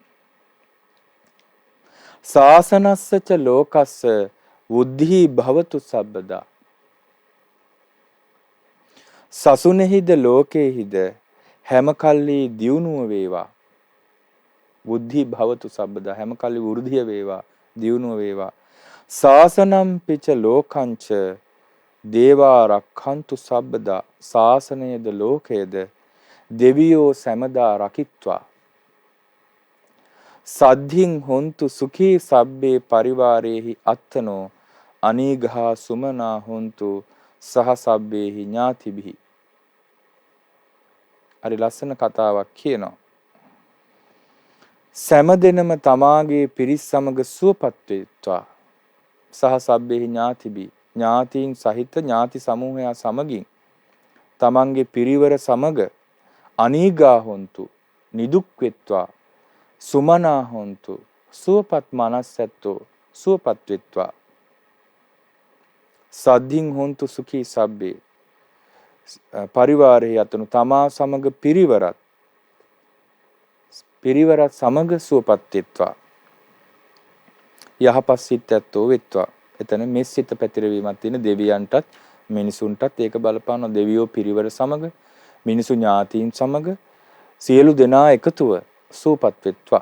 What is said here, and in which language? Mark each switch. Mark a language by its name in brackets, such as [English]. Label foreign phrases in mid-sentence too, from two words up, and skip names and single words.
[Pali] සාසනස්සච ලෝකස්ස බුද්ධි භවතු සබ්බදා. [Sinhala] සසුනේහිද ලෝකේහිද හැම කල්ලි දියුණුව වේවා. [Pali] බුද්ධි භවතු සබ්බදා [Sinhala] හැම කල්ලි වෘද්ධිය වේවා, දියුණුව වේවා. [Pali] සාසනම් පිච ලෝකංච දේවා රක්ඛන්තු සබ්බදා. [Sinhala] සාසනයේද ලෝකයේද දෙවියෝ සැමදා රකිත්වා. [Pali] සද්ධින් හොන්තු සුඛී සබ්බේ පරිවාරේහි අත්තනෝ අනීඝා සුමනා හොන්තු සහ සබ්බේහි ඥාතිභි. [Sinhala] හරි ලස්සන කතාවක් කියනවා. සෑම දිනම තමාගේ පිරිස් සමග සුවපත් වෙත්වා. [Pali] සහ සබ්බේහි ඥාතිභි. [Sinhala] ඥාතීන් සහිත ඥාති සමූහයා සමගින් තමන්ගේ පිරිවර සමග [Pali] අනීඝා හොන්තු [Sinhala] නිදුක් වෙත්වා. [Pali] සුමනා හොන්තු [Sinhala] සුවපත් මනසැත්තෝ සුවපත් වෙත්වා. [Pali] සද්ධින් හොන්තු සුඛී සබ්බේ පරිවාරයේ යතනු [Sinhala] තමා සමග පිරිවරත් සමග සුවපත් වෙත්වා. යහපත් සිත් ඇත්තෝ වෙත්වා. එතන මෙසිත පැතිරවීමක් තියෙන දෙවියන්ටත් මිනිසුන්ටත් ඒක බලපාන. දෙවියෝ පිරිවර සමග මිනිසු ඥාතීන් සමග සියලු දෙනා එකතුව සුවපත් වෙත්වා.